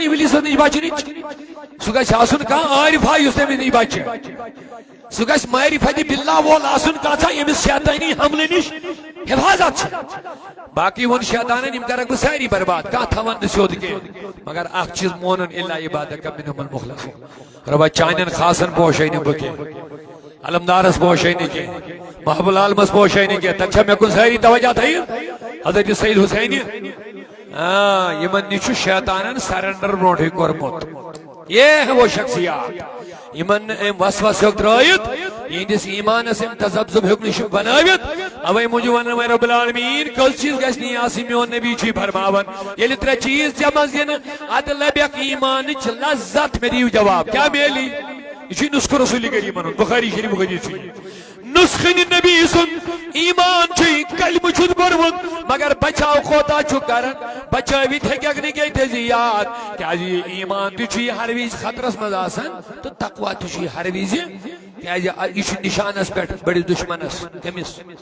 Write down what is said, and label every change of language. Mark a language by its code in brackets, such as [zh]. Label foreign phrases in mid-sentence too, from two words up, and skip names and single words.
[ks] ابلیس نش بچنٕچ سُہ گژھِ آسُن کانٛہہ عارفا یُس تٔمِس نش بچہِ سُہ گژھِ معرفت باللہ وول آسُن کانٛژھا ییٚمِس شیطٲنی حملہٕ نش حفاظت چھِ باقی وون شیطانن یم کرکھ بہٕ ساری برباد کانٛہہ تھاون نہٕ سیوٚد کینٛہہ مگر اکھ چیٖز مونُن [ar] الا عبادک منهم المخلصون [ks] رۄبا چانٮ۪ن خاصن پوشے نہٕ بہٕ کینٛہہ علمدارس پوشے نہٕ کینٛہہ محبوب العالمس پوشے نہٕ کینٛہہ تتہِ چھا مےٚ کُن سٲری توجہ تھٲیِتھ حضرت سید حسینی یمن نش چھُ شیطانن سرنڈر برونٹھٕے کوٚرمُت [ur] یہ ہے وہ شخصیات [ks] یمن وسوس ہیوٚک ترٲیِتھ یہندس ایمانس تذبذب ہیوٚک نش بنٲوِتھ اوے موجوٗب ونان رب العالمین کٔژ چیٖز گژھِ نہٕ آسٕنۍ میون نبی چھُے فرماوان ییٚلہِ ترٛےٚ چیٖز ژےٚ منٛز یِنہٕ ادٕ لبیکھ ایمانٕچ لذت مےٚ دِیِو جواب کیٛاہ میلی یہ چھُ نسخہ رسول کریم ونُن بخاری شریف بخاری چھُ نسخہ نبی سُنٛد ایمان چھُے کلمہٕ چھُس پوٚرمُت مگر بچاو کوتاہ چھُ کران بچٲوِتھ ہیٚکٮ۪کھ نہٕ کینٛہہ تہِ یاد کیٛازِ یہ ایمان تہِ چھُ ہر وِزِ خطرس منٛز آسان تہٕ تقوا تہِ چھُ ہر وِزِ کیٛازِ یہ چھُ نشانس پٮ۪ٹھ بٔڑِس دشمنس کٔمِس